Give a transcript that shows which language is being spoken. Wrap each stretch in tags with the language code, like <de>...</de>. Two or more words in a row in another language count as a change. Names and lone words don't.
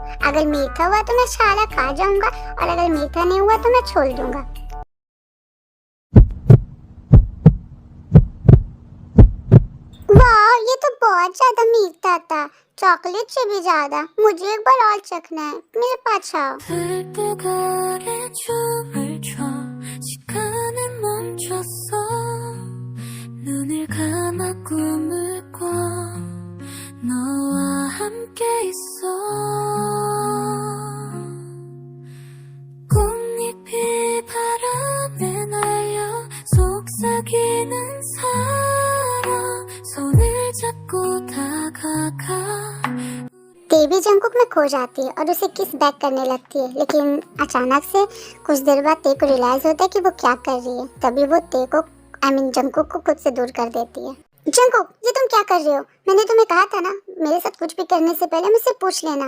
<hi>अगर मीठा हुआ तो मैं सारा खा जाऊंगा और अगर मीठा नहीं हुआ तो मैं छोड़ दूंगा। वाह, ये तो बहुत ज्यादा मीठा था, चॉकलेट से भी ज्यादा। मुझे एक बार और चखना है, मेरे पास आओ।</hi> <ko>눈을 감아 꿈을 꿔 너와 함께 있어 꽃잎이 바람에 날려 속삭이는 사랑 손을 잡고 다가가।</ko> <hi>तेबी जंगकुक में खो जाती है और उसे</hi> <en>kiss back</en> <hi>करने लगती है, लेकिन अचानक से कुछ देर बाद ते को रियलाइज होता है कि वो क्या कर रही है। तभी वो ते को जंगकुक को खुद से दूर कर देती है। जंगकुक, ये तुम क्या कर रहे हो? मैंने तुम्हें कहा था ना, मेरे साथ कुछ भी करने से पहले मुझसे पूछ लेना।</hi>